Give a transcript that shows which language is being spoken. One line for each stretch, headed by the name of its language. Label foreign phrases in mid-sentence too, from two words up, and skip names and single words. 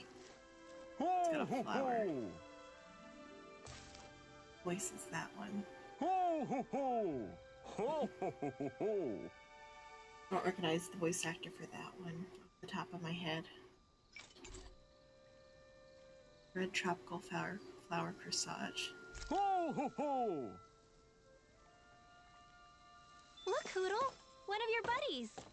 English: It's got a flower. Voice is that one. Ho ho ho! Ho ho ho ho ho! I don't recognize the voice actor for that one off the top of my head. Red tropical flower corsage. Ho ho ho! Look, Hoodle! One of your buddies!